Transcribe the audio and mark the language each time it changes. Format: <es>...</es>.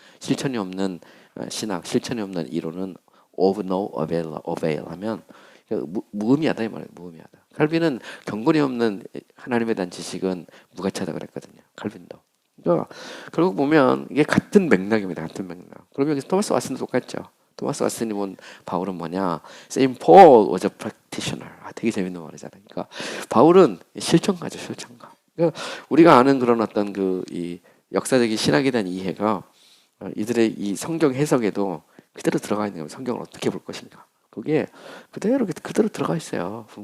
<ko>실천이 없는 신학, 실천이 없는 이론은</ko> <en>of no avail</en> <ko>하면 무의미하다 이 말이에요. 무의미하다. 칼빈은 경건이 없는 하나님에 대한 지식은 무가치하다 그랬거든요. 칼빈도. 그러니까 결국 보면 이게 같은 맥락입니다. 같은 맥락. 그러면 여기서 토마스 왓슨도 똑같죠. 토마스 왓슨이 본 바울은 뭐냐?</ko> <en>Saint Paul was a practitioner.</en> <ko>되게 재밌는 말이잖아요. 그러니까 바울은 실천가죠, 실천가. 그러니까 우리가 아는 그런 어떤 이 역사적인 신학에 대한 이해가 이들의 이 성경 해석에도 그대로 들어가 있는 거예요. 성경을 어떻게 볼 것인가. 그게 그대로 들어가 있어요.</ko>